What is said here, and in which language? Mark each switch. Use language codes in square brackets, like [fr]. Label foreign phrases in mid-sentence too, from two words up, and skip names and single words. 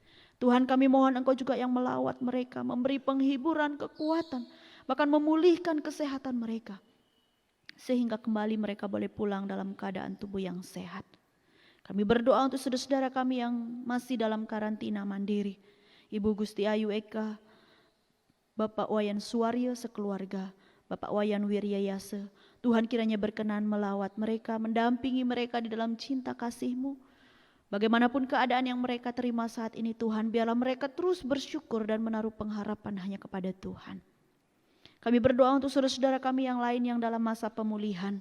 [id] Tuhan, kami mohon Engkau juga yang melawat mereka, memberi penghiburan, kekuatan, bahkan memulihkan kesehatan mereka. Sehingga kembali mereka boleh pulang dalam keadaan tubuh yang sehat. Kami berdoa untuk saudara-saudara kami yang masih dalam karantina mandiri. Ibu Gusti Ayu Eka, Bapak Wayan Suwaryo sekeluarga, Bapak Wayan Wiryayase. Tuhan, kiranya berkenan melawat mereka, mendampingi mereka di dalam cinta kasih-Mu. Bagaimanapun keadaan yang mereka terima saat ini Tuhan, biarlah mereka terus bersyukur dan menaruh pengharapan hanya kepada Tuhan. Kami berdoa untuk saudara-saudara kami yang lain yang dalam masa pemulihan.